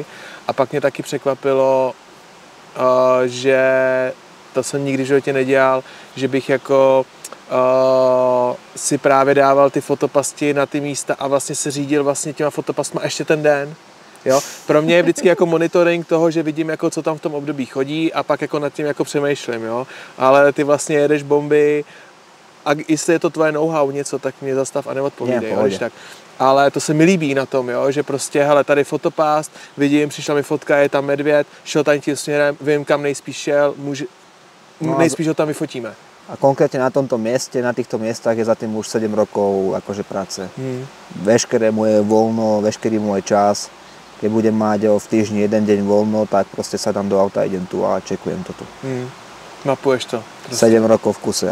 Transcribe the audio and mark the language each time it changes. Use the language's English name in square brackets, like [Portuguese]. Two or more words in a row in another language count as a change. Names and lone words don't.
[Czech] A pak mě taky překvapilo, že to jsem nikdy v životě nedělal, že bych jako si právě dával ty fotopasti na ty místa a vlastně se řídil vlastně těma fotopastma ještě ten den. Jo? Pro mě je vždycky jako monitoring toho, že vidím, jako, co tam v tom období chodí a pak jako nad tím jako přemýšlím. Jo? Ale ty vlastně jedeš bomby a jestli je to tvoje know-how něco, tak mě zastav a neodpovídej. Tak. Ale to se mi líbí na tom, jo? Že prostě, hele, tady fotopast, vidím, přišla mi fotka, je tam medvěd, šel tady tím směrem, vím, kam nejspíš šel, nejspíš ho tam vyfotíme. [Slovak] A konkrétne na tomto mieste, na týchto miestach je za tým už 7 rokov akože práce. Veškeré moje voľno, veškerý môj čas, keď budem mať v týždni 1 deň voľno, tak proste sa dám do auta, idem tu a čekujem to tu. [Czech] Mapuješ to. [Slovak] Proste. 7 rokov v kuse.